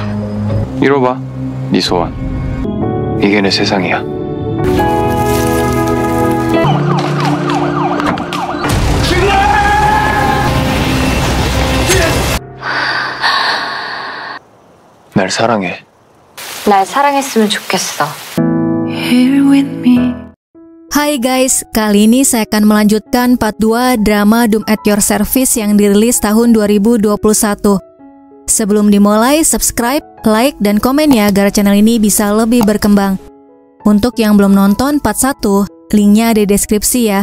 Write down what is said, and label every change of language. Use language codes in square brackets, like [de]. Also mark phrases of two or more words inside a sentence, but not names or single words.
[ko] 이뤄봐, 네 소원. 이게 내 세상이야. 날 사랑해. 날 사랑했으면 좋겠어. [id] Hai guys, kali ini saya akan melanjutkan part 2 drama Doom at Your Service yang dirilis tahun 2021. Sebelum dimulai, [en] subscribe, like, [id] dan komen ya agar channel ini bisa lebih berkembang. Untuk yang belum nonton part 1, linknya ada di deskripsi ya.